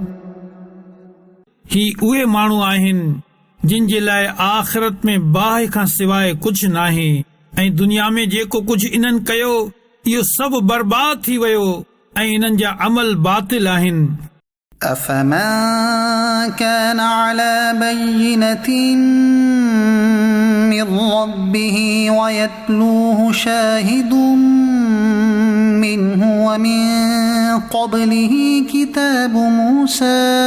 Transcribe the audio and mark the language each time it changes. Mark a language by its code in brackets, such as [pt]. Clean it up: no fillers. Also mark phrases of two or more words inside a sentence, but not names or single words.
[sd] ही उहे माण्हू आहिनि जिन जे लाइ आख़िरत में बाहि खां सवाइ कुझु नाहे ऐं दुनिया में जेको कुझु इन्हनि कयो इहो सभु बर्बाद थी वियो ऐं इन्हनि जा अमल बातिल आहिनि [ar] أفمن كان على بينة من ربه ويتلوه شاهد منه ومن قبله كتاب موسى